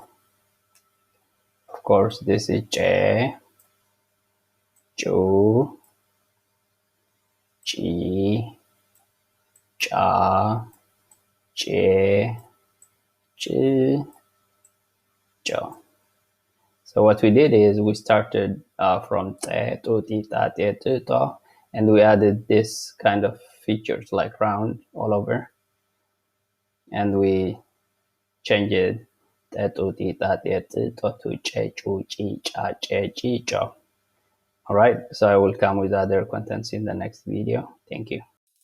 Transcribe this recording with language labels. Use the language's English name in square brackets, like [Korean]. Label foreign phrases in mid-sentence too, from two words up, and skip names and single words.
[English] Of course, this is J, Ju, G, Ja, J, J, Ja. So what we did is we started from te, tu, ti, ta, te, tu, to, and we added this kind of features like round all over, and we changed it te, tu, ti, ta, te, tu, to j, ju, ji, ja, j, ji, jo. All right, so I will come with other contents in the next video. Thank you.